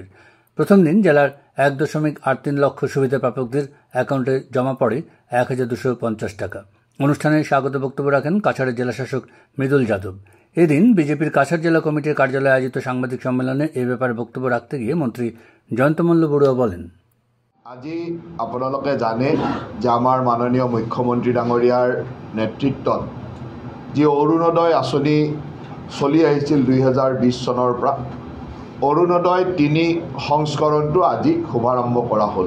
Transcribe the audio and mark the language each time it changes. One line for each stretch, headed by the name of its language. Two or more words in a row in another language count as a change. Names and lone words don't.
Bangla: প্রথম দিন জেলার 1.83 লক্ষ সুবিধা প্রাপকদের অ্যাকাউন্টে জমা পড়ে 1250 টাকা। অনুষ্ঠানে স্বাগত বক্তব্য রাখেন কাছাড়ের জেলাশাসক মৃদুল যাদব। এদিন বিজেপির কাছাড় জেলা কমিটির কার্যালয়ে আয়োজিত সাংবাদিক সম্মেলনে এ ব্যাপারে বক্তব্য রাখতে গিয়ে মন্ত্রী জয়ন্ত মল্ল বড়ুয়া বলেন,
Assamese: আজি আপোনালোকে জানে যে আমাৰ মাননীয় মুখ্যমন্ত্ৰী ডাঙৰীয়াৰ নেতৃত্বত যি অৰুণোদয় আঁচনি চলি আহিছিল 2020 চনৰ পৰা অৰুণোদয় 3 সংস্কৰণটো আজি শুভাৰম্ভ কৰা হ'ল।